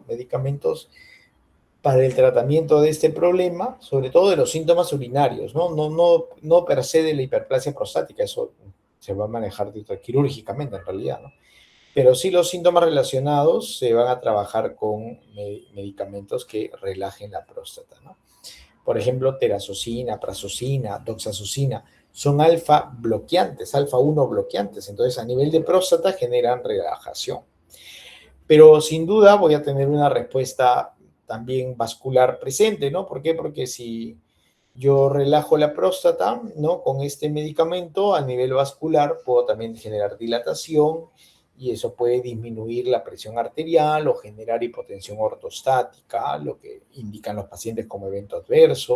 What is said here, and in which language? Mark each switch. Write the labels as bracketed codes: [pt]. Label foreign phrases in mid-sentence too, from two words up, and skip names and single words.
[es] Medicamentos para el tratamiento de este problema, sobre todo de los síntomas urinarios, ¿no? No per se de la hiperplasia prostática, eso se va a manejar quirúrgicamente en realidad, ¿no? Pero sí los síntomas relacionados se van a trabajar con medicamentos que relajen la próstata, ¿no? Por ejemplo, terazocina, prazosina, doxazocina, son alfa bloqueantes, alfa 1 bloqueantes, entonces a nivel de próstata generan relajación. Pero sin duda voy a tener una respuesta también vascular presente, ¿no? ¿Por qué? Porque si yo relajo la próstata, ¿no? Con este medicamento a nivel vascular puedo también generar dilatación y eso puede disminuir la presión arterial o generar hipotensión ortostática, lo que indican los pacientes como evento adverso.